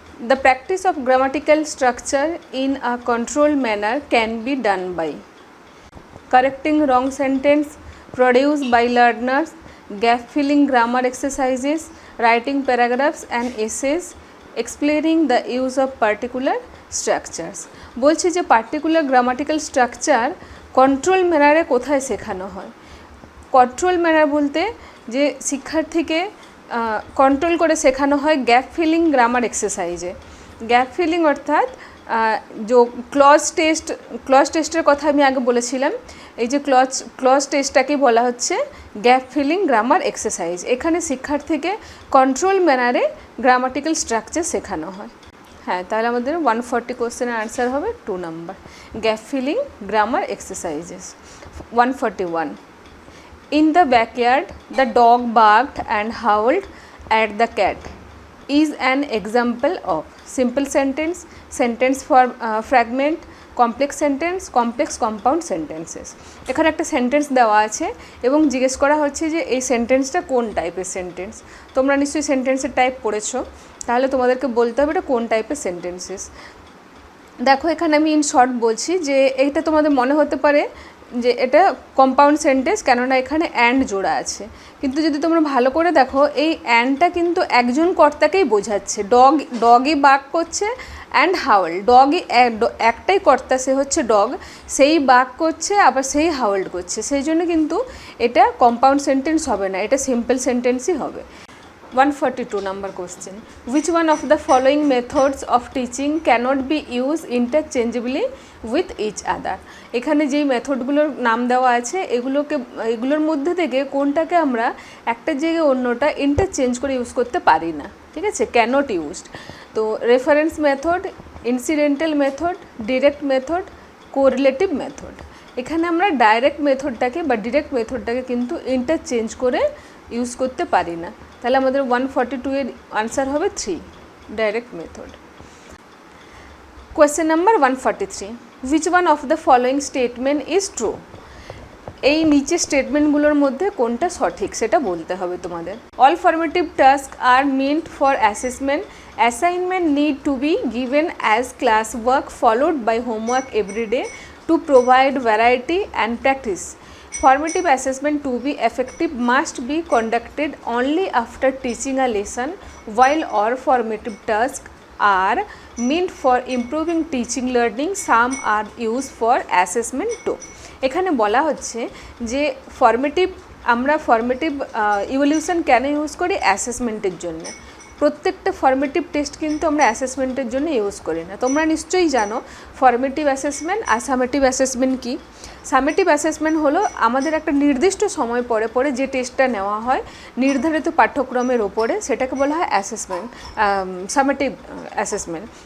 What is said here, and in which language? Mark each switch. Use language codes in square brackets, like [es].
[en] The practice of grammatical structure in a controlled manner can be done by correcting wrong sentence produced by learners, gap filling grammar exercises, writing paragraphs and essays, explaining the use of particular structures. [bn] বলছি যে particular grammatical structure control ম্যানারে কোথায় শেখানো হয়? Control manner বলতে যে শিক্ষার্থীকে control করে শেখানো হয় gap filling grammar এক্সারসাইজে। Gap filling অর্থাৎ যে ক্লজ টেস্টের কথা আমি আগে বলেছিলাম, এই যে ক্লজ টেস্টটাকেই বলা হচ্ছে গ্যাপ ফিলিং গ্রামার এক্সারসাইজ। এখানে শিক্ষার্থীকে কন্ট্রোল ম্যানারে গ্রামাটিক্যাল স্ট্রাকচার শেখানো হয়। হ্যাঁ, তাহলে আমাদের 140 কোশ্চেনের আনসার হবে 2 number, gap filling grammar exercises. 141. [en] In the backyard, the dog barked and howled at the cat is an example of simple sentence, sentence fragment, complex sentence, complex compound sentences. [bn] এখানে একটা sentence দেওয়া আছে এবং জিজ্ঞেস করা হচ্ছে যে এই সেন্টেন্সটা কোন টাইপের সেন্টেন্স। তোমরা নিশ্চয়ই সেন্টেন্সের টাইপ পড়েছো, তাহলে তোমাদেরকে বলতে হবে এটা কোন টাইপের সেন্টেন্সেস। দেখো এখানে আমি ইন শর্ট বলছি যে এইটা তোমাদের মনে হতে পারে যে এটা কম্পাউন্ড সেন্টেন্স, কেননা এখানে অ্যান্ড জোড়া আছে। কিন্তু যদি তোমরা ভালো করে দেখো এই অ্যান্ডটা কিন্তু একজন কর্তাকেই বোঝাচ্ছে। ডগই বাক করছে অ্যান্ড হাউল, ডগই একটাই কর্তা, সে হচ্ছে ডগ, সেই বাক করছে আবার সেই হাউল্ড করছে, সেই জন্য কিন্তু এটা কম্পাউন্ড সেন্টেন্স হবে না, এটা সিম্পল সেন্টেন্সই হবে। [en] 142 number question. Which one of the following methods of teaching cannot be used interchangeably with each other? [bn] এখানে যেই মেথডগুলোর নাম দেওয়া আছে এগুলোর মধ্যে থেকে কোনটাকে আমরা একটা জায়গায় অন্যটা ইন্টারচেঞ্জ করে ইউজ করতে পারি না। ঠিক আছে, ক্যানট ইউজড। তো reference method, incidental method, direct method, correlative method. এখানে আমরা ডাইরেক্ট মেথডটাকে বা ডিরেক্ট মেথডটাকে কিন্তু ইন্টারচেঞ্জ করে ইউজ করতে পারি না। তাহলে আমাদের 142 এর আনসার হবে 3, direct method. [en] Question number 143. Which one of the following statement is true? [bn] এই নিচে স্টেটমেন্টগুলোর মধ্যে কোনটা সঠিক সেটা বলতে হবে তোমাদের। [en] All formative task are meant for assessment. Assignment need to be given as class work followed by homework every day to provide variety and practice. Formative assessment to be effective must be conducted only after teaching a lesson, while all formative tasks are meant for improving teaching learning. Some are used for assessment too. [bn] এখানে বলা হচ্ছে যে আমরা formative evolution কেন use করি? অ্যাসেসমেন্টের জন্য। প্রত্যেকটা formative test কিন্তু আমরা অ্যাসেসমেন্টের জন্য ইউজ করি না। তোমরা নিশ্চয়ই জানো ফর্মেটিভ অ্যাসেসমেন্ট আর সামেটিভ অ্যাসেসমেন্ট কী। সামেটিভ অ্যাসেসমেন্ট হলো আমাদের একটা নির্দিষ্ট সময় পরে পরে যে টেস্টটা নেওয়া হয় নির্ধারিত পাঠ্যক্রমের ওপরে, সেটাকে বলা হয় অ্যাসেসমেন্ট, সামেটিভ অ্যাসেসমেন্ট।